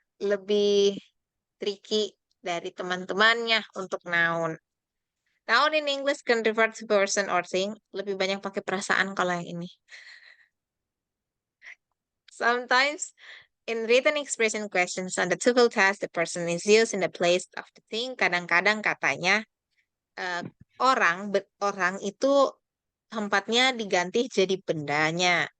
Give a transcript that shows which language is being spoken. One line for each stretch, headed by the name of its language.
Indonesian: Lebih tricky dari teman-temannya untuk noun.
English: Noun in English can refer to person or thing.
Indonesian: Lebih banyak pakai perasaan kalau yang ini.
English: Sometimes in written expression questions on the tuple test, the person is used in the place of the thing.
Indonesian: Kadang-kadang katanya orang itu tempatnya diganti jadi bendanya.